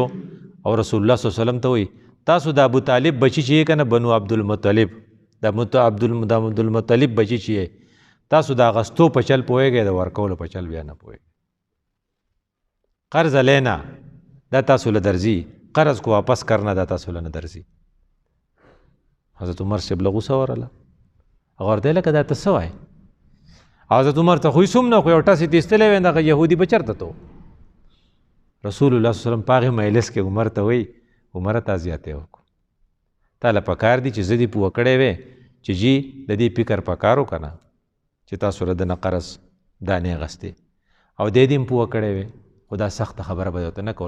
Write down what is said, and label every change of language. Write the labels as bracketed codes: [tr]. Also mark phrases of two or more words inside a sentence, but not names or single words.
[ps] او رسول الله صلی الله علیه وسلم ته وایي تاسو د ابو طالب بچي چې یې که نه، بنو عبدالمطلب، د عبدالمطلب بچي چې یې، تاسو د اغستو په چل پوهېږئ، د ورکولو په چل بیا نه پوهېږئ. [ur] قرض لینا [ps] دا تاسو له درځي، [ur] قرض کو واپس کرنا [ps] دا تاسو له نه درځي. حضرت عمر صاحب له غوسه ورله، هغه ورته لکه دا ته څه وایې؟ حضرت عمر ته خو یې څوم نه، خو یو ټس یې تیستلی وی، دغه یهودي به چېرته ته و. رسول الله صلی الله علیه وسلم په هغې مجلس کې عمر ته وایي عمره تا زیاتی وکړو، تا له پکار دي چې زه دې پوه کړی وی چې جي د دې فکر پکار و که نه چې تاسو له ده نه قرض دانې اخیستې، او دې دې هم پوه کړی وی، خو دا سخته خبره به ورته نه کول.